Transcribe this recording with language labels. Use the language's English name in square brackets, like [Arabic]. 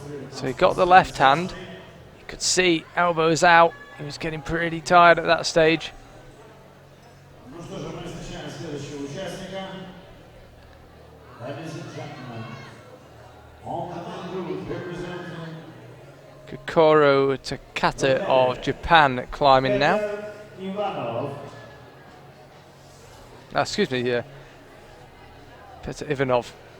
[English] So he got the left hand. You could see elbows out. He was getting pretty tired at that stage. [Russian] Ну что же, мы встречаем следующего участника. [English] Ladies and gentlemen, on the route representing Kokoro Takata of Japan climbing now. Ivanov. Excuse me, yeah. Petr Ivanov.